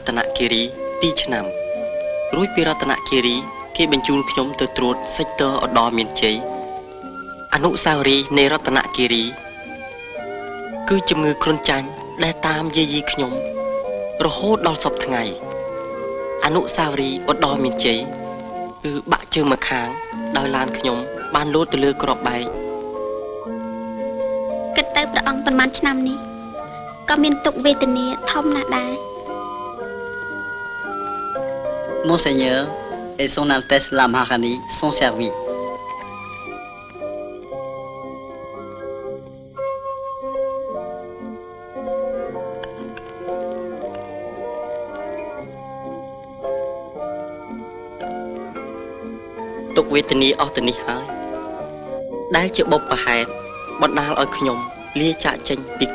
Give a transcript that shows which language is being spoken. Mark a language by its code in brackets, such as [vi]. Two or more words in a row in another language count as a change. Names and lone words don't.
[km] តនគិរី2ឆ្នាំរួចពីរតនគិរីគេបញ្ជូនខ្ញុំទៅត្រួតសេកត័រឧត្តរមានជ័យអនុស្សាវរីយ៍នៃរតនគិរីគឺជំងឺគ្រុនចាញ់ដែលតាមយាយីខ្ញុំរហូតដល់សពថ្ងៃអនុស្សាវរីយ៍ឧត្តរមានជ័យគឺបាក់ជើងមកខាងដោយឡានខ្ញុំបានលោតទៅលើក្របបែក គិតទៅព្រះអង្គប៉ុន្មានឆ្នាំនេះក៏មានទុក្ខវេទនាធំណាស់ដែរ [fr] Monseigneur et son Altesse la Maharani sont servis. [km] ទុក្ខវេទនាអស់ទៅនេះហើយដែលជាបុព្វហេតុបណ្ដាលឲ្យខ្ញុំលាចាកចេញពី